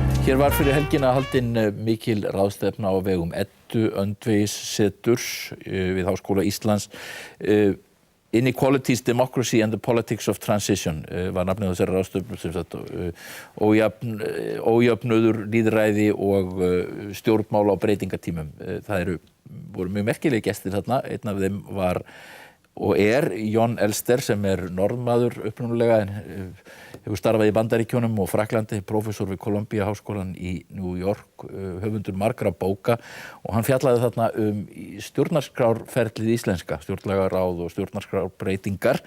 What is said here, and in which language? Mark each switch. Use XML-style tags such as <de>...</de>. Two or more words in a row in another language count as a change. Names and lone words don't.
<is>Hér var fyrir helgina haldin mikil ráðstefna á vegum Eddu Öndvegisseturs við Háskóla Íslands. Inequalities, Democracy and the Politics of Transition var nafnið þessari ráðstefnu, sem sagt ójöfnuður, lýðræði og stjórnmála á breytingatímum. Það voru mjög merkilegir gestir þarna. Einn af þeim var og Jon Elster, sem Norðmaður upprunalega en hefur starfað í Bandaríkjunum og Frakklandi, prófessor við Columbia háskólann í New York, höfundur margra bóka, og hann fjallaði þarna stjórnarskrárferlið íslenska, stjórnlagaráð og stjórnarskrárbreytingar.</is>